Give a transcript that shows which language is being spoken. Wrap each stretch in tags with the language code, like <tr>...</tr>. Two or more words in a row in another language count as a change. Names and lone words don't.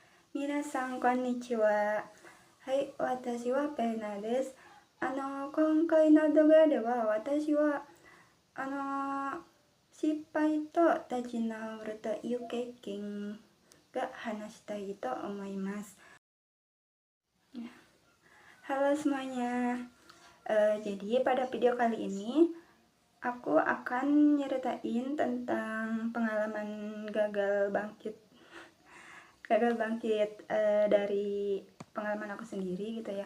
<ja>皆さんこんにちは。はい、私はペナです. 今回の動画では私は失敗と立ち直るという経験が話したいと思います。</ja> <id>Halo semuanya. Jadi pada video kali ini aku akan nyeritain tentang pengalaman gagal bangkit dari pengalaman aku sendiri gitu ya.</id>